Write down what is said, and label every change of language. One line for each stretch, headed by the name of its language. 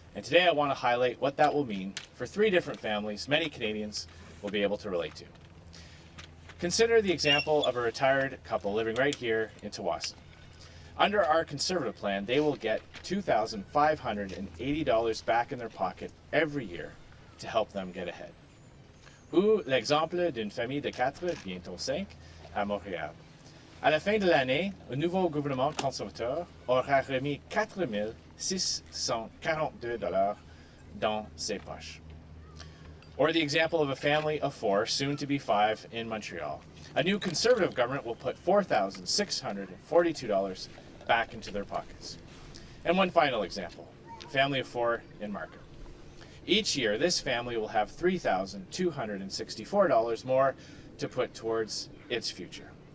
English: And today I want to highlight what that will mean for 3 different families many Canadians will be able to relate to. Consider the example of a retired couple living right here in Tsawwassen. Under our Conservative plan, they will get $2,580 back in their pocket every year to help them get ahead.
French: Ou l'exemple d'une famille de 4, bientôt 5, à Montréal. À la fin de l'année, un nouveau gouvernement conservateur aura remis $4,642 dans ses poches.
English: Or the example of a family of 4, soon to be 5, in Montreal. A new Conservative government will put $4,642 back into their pockets. And one final example, a family of 4 in Markham. Each year, this family will have $3,264 more to put towards its future.